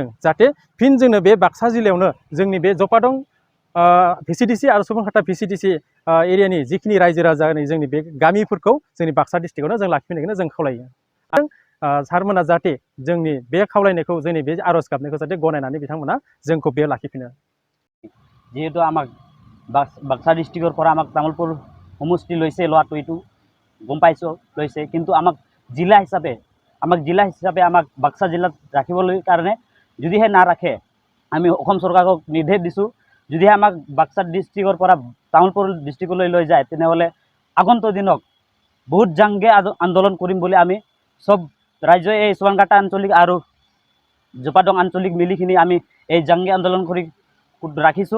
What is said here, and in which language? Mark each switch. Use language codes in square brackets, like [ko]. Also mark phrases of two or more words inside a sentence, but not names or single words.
[brx] जाहाथे फिन जोंनो बे बाक्सा जिल्लायावनो जोंनि बे जफादं भिसिडिसि आरो सुबनकाटा भिसिडिसि एरियानि जिखिनि रायजो राजानि जोंनि बे गामिफोरखौ जोंनि बाक्सा डिस्ट्रिक्टआवनो जों लाखिफिननायखौनो जों खावलायो। आरो सारमोना जाहाथे जोंनि बे खावलायनायखौ, जोंनि बे आर'ज गाबनायखौ जाहाथे गनायनानै बिथांमोना जोंखौ बेयाव लाखिफिनो। [as] जिहेतु আমাক বাক্সা ডিষ্ট্ৰিক্টৰ পৰা আমাক তামোলপুৰ সমষ্টি লৈছে, লোৱাটো এইটো গম পাইছোঁ লৈছে। কিন্তু আমাক জিলা হিচাপে আমাক বাক্সা জিলাত ৰাখিবলৈ কাৰণে যদিহে নাৰাখে, আমি অসম চৰকাৰক নিৰ্দেশ দিছোঁ, যদিহে আমাক বাক্সা ডিষ্ট্ৰিক্টৰ পৰা তামোলপুৰ ডিষ্ট্ৰিক্টলৈ লৈ যায়, তেনেহ'লে আগন্তুক দিনত বহুত জাংগে আন্দোলন কৰিম বুলি আমি সব ৰাজ্যই এই সুবনকাটা আঞ্চলিক আৰু জপাদং আঞ্চলিক মিলিখিনি আমি এই জাংগে আন্দোলন কৰি ৰাখিছোঁ।